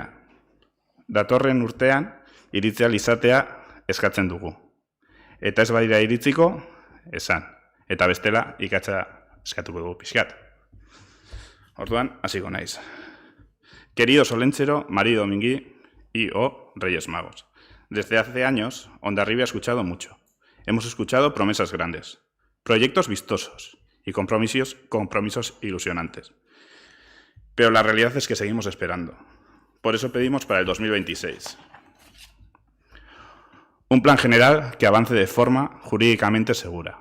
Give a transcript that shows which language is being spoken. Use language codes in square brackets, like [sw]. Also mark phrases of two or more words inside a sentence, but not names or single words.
[eu] Datorren urtean, iritzial izatea eskatzen dugu. Eta ez badira iritziko, esan. Eta bestela, ikatza eskatuko dugu pixkat. Orduan, hasiko naiz. [es] Querido Olentzero, Mari Domingui y Reyes Magos. Desde hace años, Hondarribi ha escuchado mucho. Hemos escuchado promesas grandes, proyectos vistosos y compromisos ilusionantes. Pero la realidad es que seguimos esperando. Por eso pedimos para el 2026 un plan general que avance de forma jurídicamente segura.